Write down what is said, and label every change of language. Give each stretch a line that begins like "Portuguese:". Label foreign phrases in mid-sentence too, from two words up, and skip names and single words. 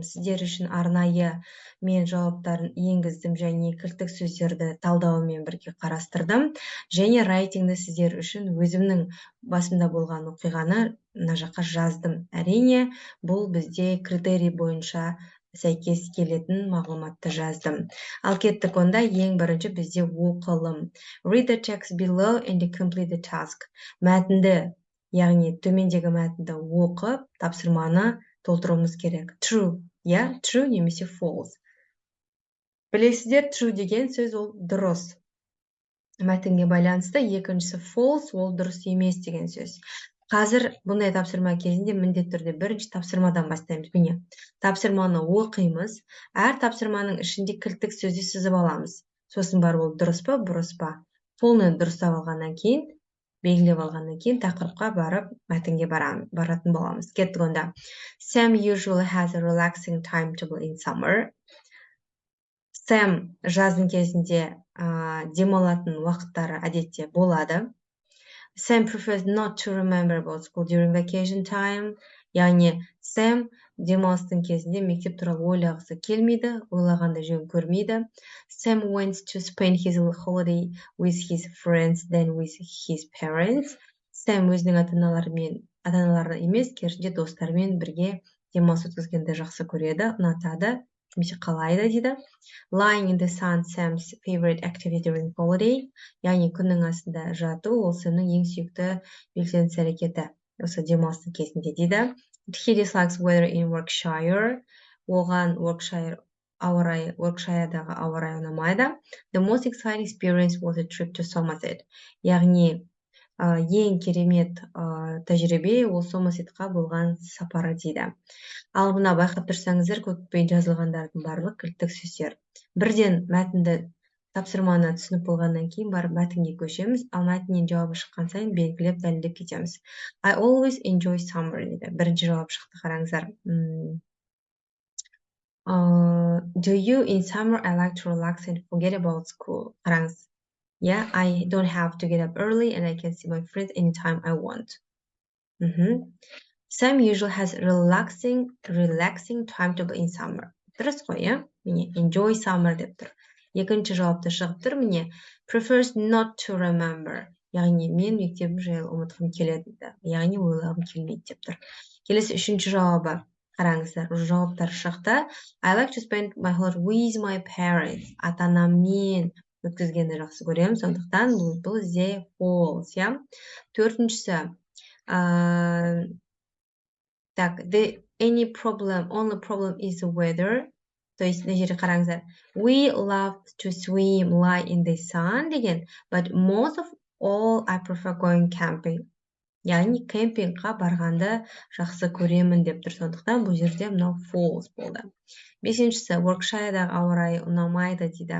Kazakh: Сіздер үшін арнайы мен жауаптарын енгіздім және кілттік сөздерді талдауымен бірге қарастырдым. Және райтингді сіздер үшін өзімнің басымда болған оқиғаны мына жаққа жаздым. Әрине, бұл бізде критерий бойынша сәйкес келетін мағлұматты жаздым. Ал кеттік, онда ең бірінші бізде оқылым.
English: Read the text below and complete the task.
Kazakh: Мәтінді, яғни төмендегі мәтінді оқып, тапсырманы толтыруымыз керек.
English: True, true
Kazakh: немесе false. Білесіздер, true деген сөз ол дұрыс. Мәтінге байланысты, екіншісі false, ол дұрыс емес деген сөз. Қазір бұндай тапсырма кезінде міндетті түрде бірінші тапсырмадан бастаймыз. Міне, тапсырманы оқимыз, әр тапсырманың ішінде кілттік сөзді сызып аламыз. Сосын барып ол дұрыс па, бұрыс па. Соны дұрыстап алғаннан кейін, белгілеп алғаннан кейін тақырыпқа барып мәтінге баратын боламыз. Кеттік онда.
English: Sam usually has a relaxing timetable in summer.
Kazakh: Sam жаздың кезінде демалатын уақыттары әдетте болады.
English: Sam prefers not to remember about school during vacation time.
Kazakh: Яғни, Sam демалыстың кезінде мектеп туралы ойлағысы келмейді, ойлағанды жөн көрмейді.
English: Sam wants to spend his holiday with his friends than with his parents.
Kazakh: Sam өзінің ата-аналары емес, керісінше достарымен бірге демалыс өткізгенді жақсы көреді, ұнатады, немесе қалайды дейді.
English: Lying in the sun, Sam's favorite activity during holiday.
Kazakh: Яғни күннің астында жату, ол Сэмнің ең сүйікті белсенді әрекеті осы демалыстың кезінде дейді.
English: He dislikes weather in Yorkshire.
Kazakh: Оған Yorkshire'дағы ауа райы ұнамайды.
English: The most exciting experience was a trip to Somerset.
Kazakh: Яғни ең керемет тәжірибе ол Сомасетқа болған сапары дейді. Ал мына байқап тұрсаңыздар, көкпен жазылғандардың барлық кілттік сөздер. Бірден мәтінді тапсырманы түсініп болғаннан кейін барып мәтінге көшеміз, ал мәтіннен жауабы шыққан сайын белгілеп дәлелдеп кетеміз.
English: I always enjoy summer дейді.
Kazakh: Бірінші жауап шықты, қараңыздар.
English: Do you in summer I like to relax and forget about school?
Kazakh: Қараңыз.
English: I don't have to get up early and I can see my friends anytime I want. Sam usually has relaxing timetable in summer.
Kazakh: Дұрыс қой, Міне,
English: enjoy summer
Kazakh: деп тұр. Екінші жауапты шығып тұр, міне,
English: prefers not to remember.
Kazakh: Яғни, мен мектебім жайлы ұмытқым келеді. Яғни, ойлағым келмейді деп тұр. Келесі үшінші жауабы. Қараңыздар, жауаптар шықты.
English: I like to spend my holiday with my parents.
Kazakh: Ата-анаммен өткізгенді жақсы көремін, сондықтан бұл зе false, Төртіншісі.
English: Only problem is the weather.
Russian: То есть,
Kazakh: мына жерде қараңыздар.
English: We love to swim, lie in the sun деген, but most of all I prefer going camping.
Kazakh: Яғни, кемпингқа барғанды жақсы көремін деп тұр, сондықтан бұл жерде мынау false болды. Бесіншісі, Yorkshire'дағы ауа райы ұнамайды дейді.